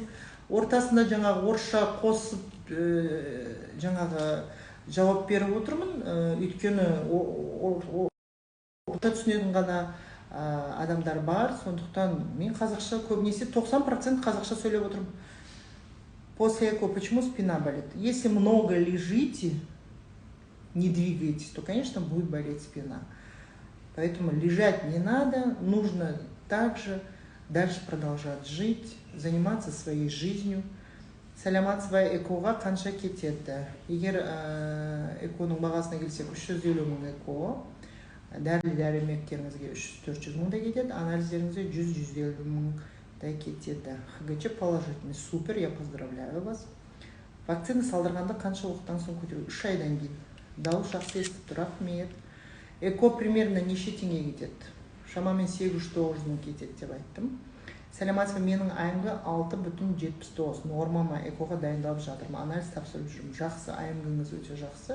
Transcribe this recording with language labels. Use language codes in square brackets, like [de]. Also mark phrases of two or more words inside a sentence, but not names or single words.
[kk] Ортасында жаңағы орысша қосып жаңағы жауап беріп отырмын, өйткені орта түсінетін ғана адамдар бар, сондықтан мен қазақша көбінесе 90% қазақша сөйлеп отырмын. [ru] После эко почему спина болит? Если много лежите, не двигаетесь, то, конечно, будет болеть спина. Поэтому лежать не надо, нужно также дальше продолжать жить, заниматься своей жизнью. [kk] Сәлематсызба, экоға қанша кетеді? Егер эконың бағасына келсек, 350 мың эко, дәрі-дәрмектеріңізге 300-400 мыңдай кетеді, анализдеріңізге 100-150 мыңдай кетеді. [ru] ХГЧ положительный, супер, я поздравляю вас. [kk] Вакцина салдырғанда қанша уақыттан соң көтеру? 3 айдан кейін. Дауыс жақсы естіп тұр, рахмет. Эко примерно неше теңге кетеді? Шамамен 800-900 мың кетеді деп айттым. Сәлематсызба, менің айымғы 6,79. Нормама экоға дайындалып жатырмын. Анализ тапсырып жүрмін. Жақсы, айымғыңыз өте жақсы.